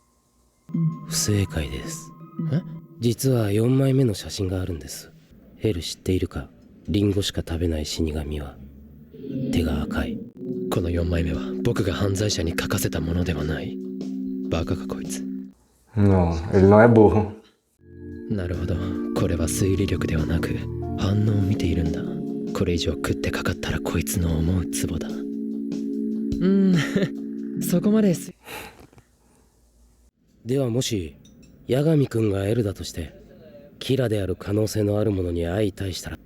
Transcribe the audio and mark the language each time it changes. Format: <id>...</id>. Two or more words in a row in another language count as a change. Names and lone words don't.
<ja>不正解です。え？実は4枚目の写真があるんです。エル知っているか？リンゴしか食べない死神は手が赤い。この4枚目は僕が犯罪者に書かせたものではない。バカかこいつ。</ja> <pt>Não, ele não é burro.</pt> <ja>なるほど、これは推理力ではなく反応を見ているんだ。これ以上食ってかかったらこいつの思うツボだ。そこまでです。ではもし八神君がエルだとしてキラである可能性のあるものに相対したら？</ja>